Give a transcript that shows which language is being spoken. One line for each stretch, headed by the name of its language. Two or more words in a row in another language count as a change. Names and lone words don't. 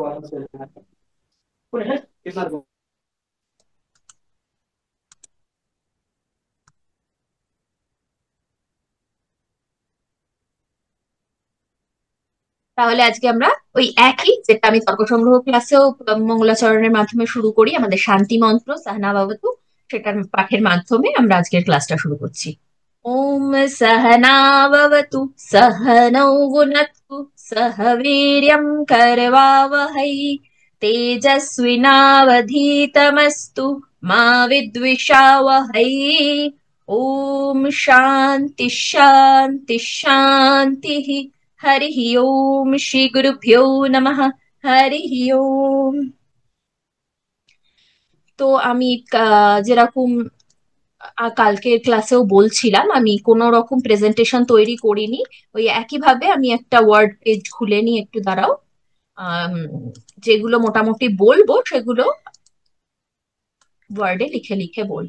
Bangla: তাহলে আজকে আমরা ওই একই, যেটা আমি তর্ক সংগ্রহ ক্লাসেও মঙ্গলাচরণের মাধ্যমে শুরু করি, আমাদের শান্তি মন্ত্র
Sanskrit: सहना भवतु,
Bangla: সেটার পাঠের মাধ্যমে আমরা আজকের ক্লাসটা শুরু করছি।
Sanskrit: ওম सहना भवतु सहनौ भुनक्तु सह वीर्यं करवावहै तेजस्विनावधीतमस्तु मा विद्विषावहै। ओम शांति शांति शांति। हरिः ओम श्री गुरुभ्यो नमः। हरिः ओम।
Bangla: তো আমি যেরকম কালকের ক্লাসেও বলছিলাম, আমি কোনো রকম প্রেজেন্টেশন তৈরি করিনি, ওই একইভাবে আমি একটা
English: word page
Bangla: খুলে নিই, একটু দাঁড়াও। আম, যেগুলো মোটামুটি বলবো সেগুলো ওয়ার্ডে লিখে লিখে বলবো।